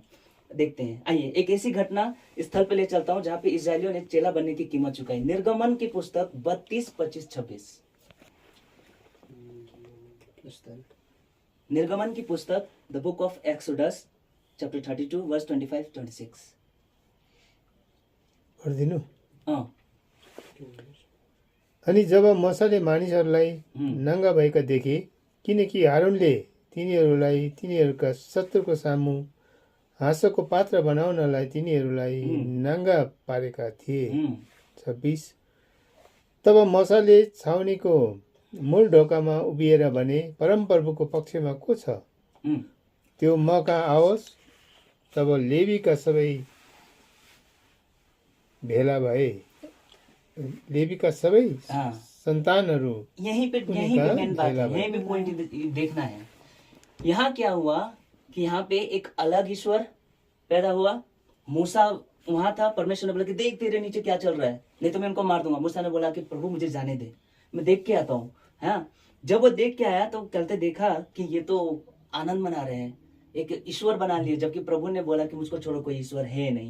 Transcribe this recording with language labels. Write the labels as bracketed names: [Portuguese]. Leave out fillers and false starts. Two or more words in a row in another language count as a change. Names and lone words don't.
[Hindi] देखते हैं, आइए एक ऐसी घटना स्थल पे ले चलता हूं जहां पे इस्राएलियों ने चेला बनने की कीमत चुकाई। निर्गमन की पुस्तक 32, 25, 26। निर्गमन की पुस्तक [English] The Book of Exodus chapter 32 verse 25, 26. [Nepali] पढिदिनु। अनि जब मूसाले मानिसहरूलाई नङ्गा भएका देखे, किनकि हारूनले तिनीहरूलाई तिनीहरूका शत्रुको सामु हाँसोको पात्र बनाउनलाई तिनीहरूलाई नङ्गा पारेका थिए। 26। तब मूसाले छाउनीको मूल ढोकामा उभिएर भने, परमप्रभुको पक्षमा को छ? त्यो म कहाँ आओस्। तब लेवीका सबै भेला भए, लेवीका सबै संतानहरू। [Hindi] यहीं पे मेन बात है, यहीं पे पॉइंट देखना है। यहाँ क्या हुआ कि यहाँ पे एक अलग ईश्वर पैदा हुआ। मूसा वहां था, परमेश्वर ने बोला कि देख तेरे नीचे क्या चल रहा है, नहीं तो मैं उनको मार दूंगा। मूसा ने बोला कि प्रभु मुझे जाने दे, मैं देख के आता हूँ। हाँ, जब वो देख के आया तो कहते देखा कि ये तो आनंद मना रहे हैं, एक ईश्वर बना लिए, जबकि प्रभु ने बोला कि मुझको छोड़ो कोई ईश्वर है नहीं।